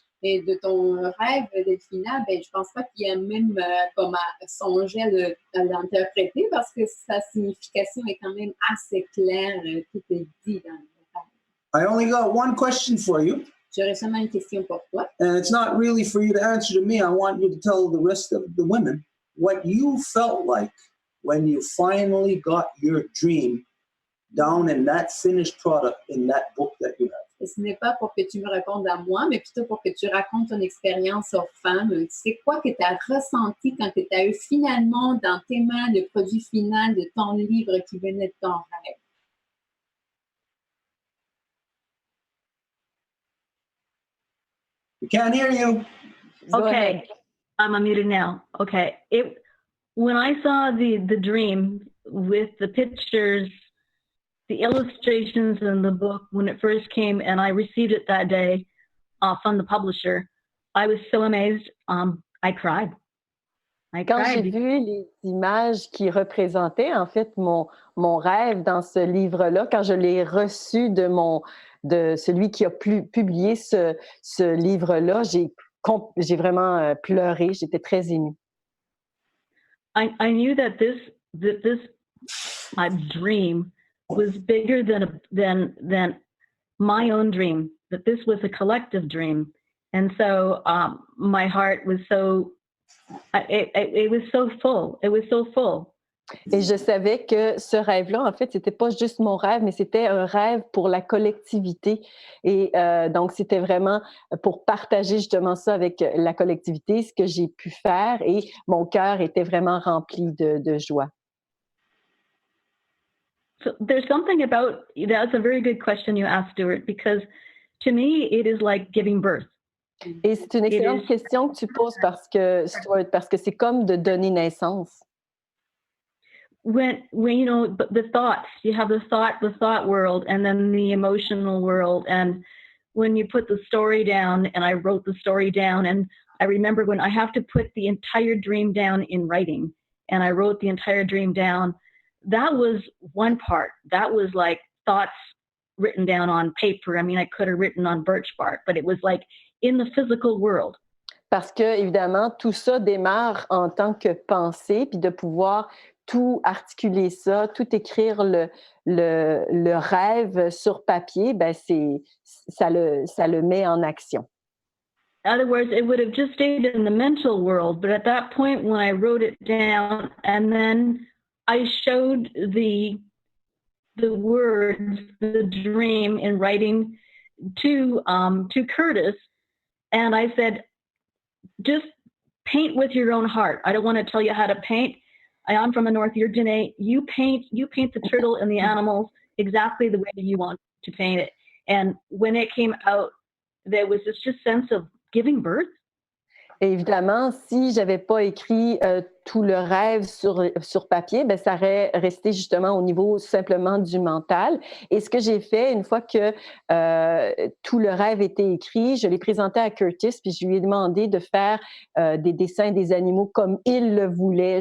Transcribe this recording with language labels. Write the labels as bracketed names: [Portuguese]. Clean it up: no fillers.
[French] Et de ton rêve, Delphina, je pense pas qu'il y a même comme à songer à l'interpréter parce que sa signification est quand même assez claire, tout est dit dans le rêve. [English] I only got one question for you. [French] J'aurais seulement une question pour toi. [English] And it's not really for you to answer to me. I want you to tell the rest of the women what you felt like when you finally got your dream down in that finished product in that book that you have. [French] Et ce n'est pas pour que tu me répondes à moi, mais plutôt pour que tu racontes ton expérience aux femmes. C'est quoi que tu as ressenti quand tu as eu finalement dans tes mains le produit final de ton livre qui venait de ton rêve? [English] We can't hear you. Okay, I'm unmuted now. Okay, when I saw the dream with the pictures, the illustrations in the book when it first came, and I received it that day from the publisher, I was so amazed. I cried. [French] Quand j'ai vu les images qui représentaient en fait mon rêve dans ce livre-là, quand je l'ai reçu de celui qui a publié ce livre-là, j'ai vraiment pleuré, j'étais très émue. [English] I knew that this my dream was bigger than my own dream, that this was a collective dream. And so my heart was it was so full. It was so full. [French] Et je savais que ce rêve-là, en fait, c'était pas juste mon rêve, mais c'était un rêve pour la collectivité. Et donc, c'était vraiment pour partager justement ça avec la collectivité, ce que j'ai pu faire. Et mon cœur était vraiment rempli de joie. [English] So there's something about, that's a very good question you asked, Stuart, because to me, it is like giving birth. [French] Et c'est une excellente question que tu poses Stuart, parce que c'est comme de donner naissance. [English] When you know the thoughts, you have the thought world, and then the emotional world, and when you put the story down, and I wrote the story down, and I remember when I have to put the entire dream down in writing, and I wrote the entire dream down, that was one part. That was like thoughts written down on paper. I mean, I could have written on birch bark, but it was like in the physical world. [French] Parce que, évidemment, tout ça démarre en tant que pensée, puis de pouvoir tout articuler ça, tout écrire le rêve sur papier, ben ça le met en action. [English] In other words, it would have just stayed in the mental world, but at that point when I wrote it down and then I showed the words, the dream in writing to Curtis, and I said, just paint with your own heart. I don't want to tell you how to paint. I'm from the North. You're Janae. You paint the turtle and the animals exactly the way you want to paint it. And when it came out, there was this just sense of giving birth. [French] Et évidemment, si j'avais pas écrit tout le rêve sur papier, ben ça aurait resté justement au niveau simplement du mental. Et ce que j'ai fait, une fois que tout le rêve était écrit, je l'ai présenté à Curtis, puis je lui ai demandé de faire des dessins des animaux comme il le voulait.